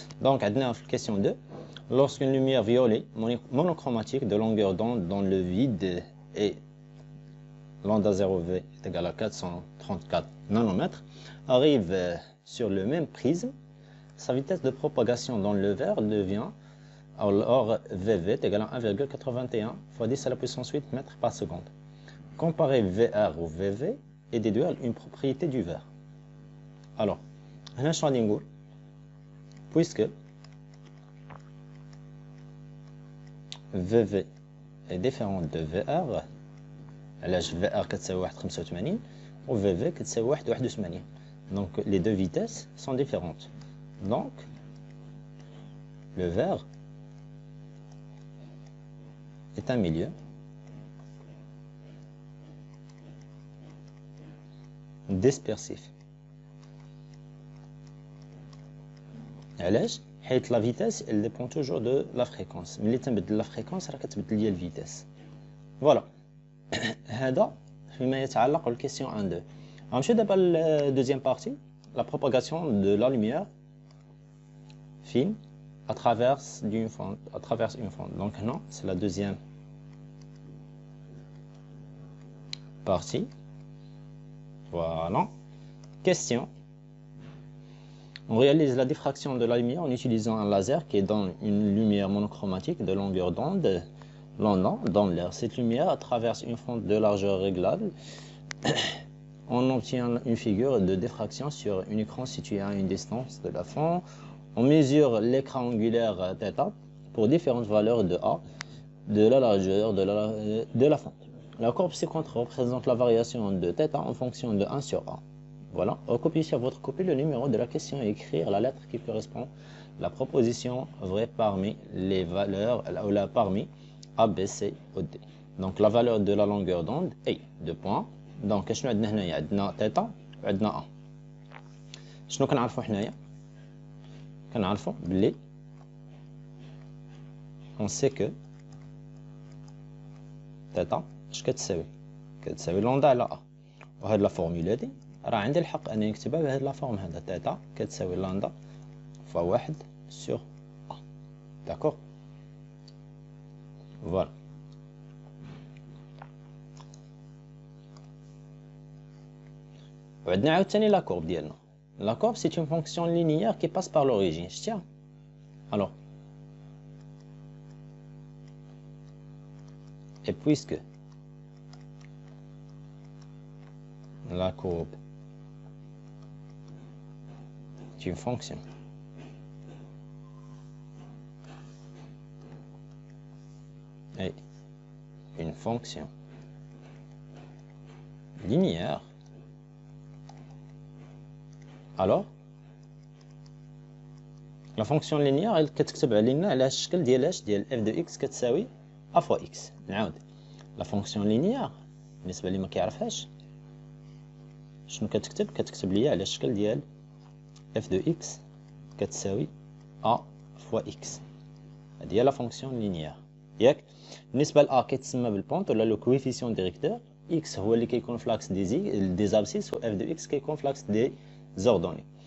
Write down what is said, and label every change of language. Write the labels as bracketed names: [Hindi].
[French] donc عندنا في question 2 lorsqu'une lumière violet monochromatique de longueur d'onde dans le vide et lambda 0V est égal à 434 nanomètres arrive sur le même prisme, sa vitesse de propagation dans le verre devient alors VV est égal à 1,81 fois 10 à la puissance 8 mètres par seconde. Comparer VR au VV et déduire une propriété du verre. alors [Arabic] هنا شنو غادي نقول [French] puisque VV est différent de VR. [Arabic] علاش VR كتساوي 1,85 و VV كتساوي 1,81. [French] donc les deux vitesses sont différentes. donc le verre est un milieu dispersif. [Arabic] علاش حيت [French] la vitesse elle dépend toujours de la fréquence. [Arabic] ملي تنبدل la fréquence راه كتبدل ليا الفيتاس. فوالا هذا فيما يتعلق بالكيسيون 1 2. غنمشيو دابا للدوزيام بارتي [French] la propagation de la lumière fine à travers une fente. donc هنا c'est la deuxième partie. voilà. question. on réalise la diffraction de la lumière en utilisant un laser qui est dans une lumière monochromatique de longueur d'onde dans l'air. Cette lumière traverse une fente de largeur réglable. on obtient une figure de diffraction sur un écran situé à une distance de la fente. on mesure l'écran angulaire θ pour différentes valeurs de A de la largeur de la fente. La courbe ci-contre représente la variation de θ en fonction de 1 sur A. Voilà, recopiez sur votre copie le numéro de la question et écrire la lettre qui correspond à la proposition vraie parmi les valeurs ou la parmi A, B, C ou D. donc la valeur de la longueur d'onde est 2 points. [Arabic] donc شنو عندنا هنايا عندنا θ وعندنا A. شنو كنعرفوا حنايا كنعرفوا بلي [French] on sait que [Arabic] θ اش كتساوي لامدا على A. وهاد لا فورمولا هادي راه عندي الحق انني نكتبها بهاد لا فورم هذا θ كتساوي لامدا فوا 1 sur A. داكور. فوالا. وعندنا عاوتاني لا كورب ديالنا. [French] La courbe, c'est une fonction linéaire qui passe par l'origine. Je tiens. Alors, et puisque la courbe est une fonction est une fonction linéaire, alors la fonction linéaire elle [Arabic] كتكتب علينا على الشكل ديال اش ديال [French] f de x كتساوي a fois x. [Arabic] نعاود la fonction linéaire بالنسبه اللي ما كيعرفهاش شنو كتكتب ليا على الشكل ديال [French] f de x [Arabic] كتساوي a fois x. هذه هي لا فونكسيون لينيير ياك. بالنسبه ل a كيتسمى بالبونت ولا لو كويفيسيون ديريكتور، x هو اللي كيكون في لاكس دي زابسيس و f de x كيكون في لاكس دي زوردوني.